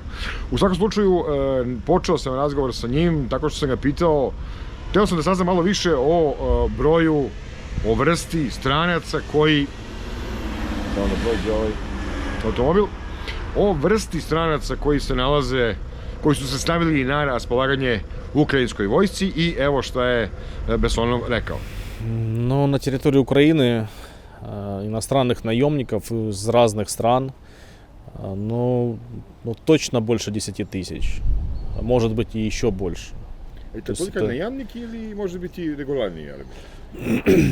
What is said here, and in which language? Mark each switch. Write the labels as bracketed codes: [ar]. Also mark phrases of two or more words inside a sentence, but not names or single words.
[sr] U svakom slučaju, počeo sam razgovor sa njim tako što sam ga pitao, hteo sam da saznam malo više o broju, o vrsti stranaca koji, samo da prođe ovaj automobil, o vrsti stranaca koji su se stavili na raspolaganje ukrajinskoj vojsci, i evo šta je Бессонов rekao. [ru] Ну, на территории Украины иностранных наемников из разных стран, ну точно больше 10 тысяч, может быть и еще больше. Это только наемники или, может быть, и регулярные армии?